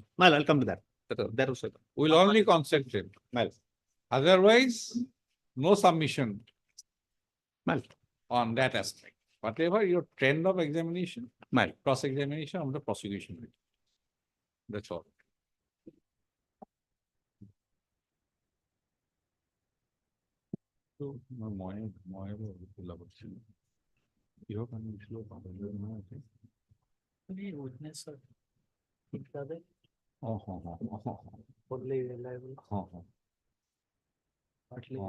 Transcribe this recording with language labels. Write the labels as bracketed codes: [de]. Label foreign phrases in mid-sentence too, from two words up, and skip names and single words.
[en] My lord, I'll come to that. That also. We'll only concentrate. My lord. Otherwise, no submission My lord. on that aspect. Whatever your trend of examination, My lord. cross-examination of the prosecution. That's all. [as] তো কিহৰ কাৰণে দিছিলো পাহৰিলো নহয় এতিয়া। [en] Any witness or ইত্যাদি অ fully reliable, partly Oh.